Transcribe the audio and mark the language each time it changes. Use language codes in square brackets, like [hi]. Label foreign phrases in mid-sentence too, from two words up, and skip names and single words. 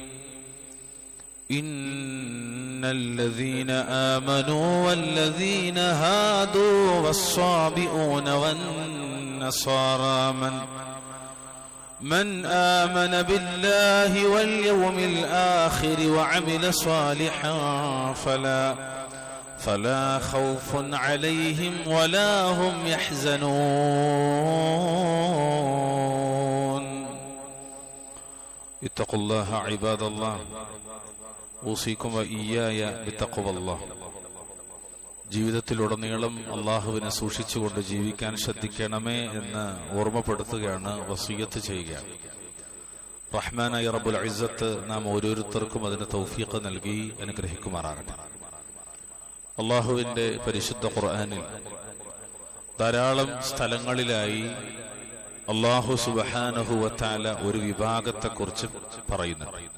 [ar] إن الذين آمنوا والذين هادوا والصابئون والنصارى من آمن بالله واليوم الآخر وعمل صالحا فلا خوف عليهم ولا هم يحزنون. اتقوا الله عباد الله، أوصيكم وإياي بتقوى الله. [ml] ജീവിതത്തിലുടനീളം അള്ളാഹുവിനെ സൂക്ഷിച്ചുകൊണ്ട് ജീവിക്കാൻ ശ്രദ്ധിക്കണമേ എന്ന് ഓർമ്മപ്പെടുത്തുകയാണ്, വസിയ്യത്ത് ചെയ്യുകയാണ്. റഹ്മാനായ [ar] رب العزة [ml] നാം ഓരോരുത്തർക്കും അതിന് തൗഫീഖ് നൽകി അനുഗ്രഹിക്കുമാറാകട്ടെ. അള്ളാഹുവിന്റെ പരിശുദ്ധ ഖുർആനിൽ ധാരാളം സ്ഥലങ്ങളിലായി [ar] الله سبحانه وتعالى [ml] ഒരു വിഭാഗത്തെക്കുറിച്ച് പറയുന്നുണ്ട്.